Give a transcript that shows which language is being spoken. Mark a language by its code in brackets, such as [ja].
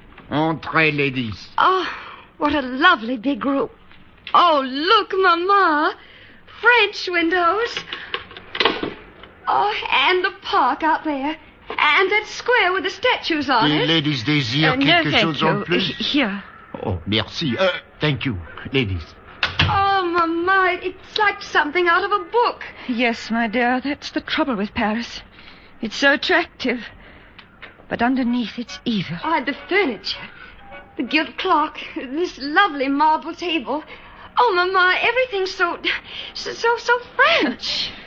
[en] Entrez, ladies. Oh, what a lovely big room. Oh, look, Mama. French windows. Oh, and the park out there. And that square with the statues on it. Ladies, [fr] désire quelque chose en plus? [en] Here. Oh, merci. Thank you, ladies. Oh, Mama, it's like something out of a book. Yes, my dear, that's the trouble with Paris. It's so attractive. But underneath, it's evil. Oh, the furniture. The gilt clock. This lovely marble table. Oh, Mama, everything's so French.